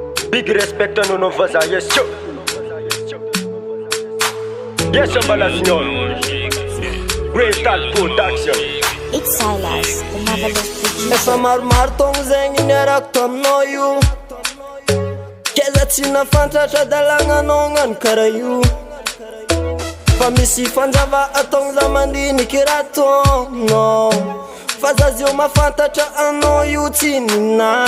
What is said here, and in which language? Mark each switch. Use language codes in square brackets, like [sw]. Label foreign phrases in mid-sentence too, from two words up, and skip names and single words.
[en] Big respect on [fr] nos voisins, [en] yes, yo. Yes, Balazignon. Great Start Production. It's Silas, the marvelous producer. [mg] Efa maromaro togno zegny niarako taminao io. Keza tsy nafantatra dalagnanao gnano karaha io. Fa misy fanjava ataogno za mandiniky raha taonao. Fa za zio mafantatra anao io tsy nina.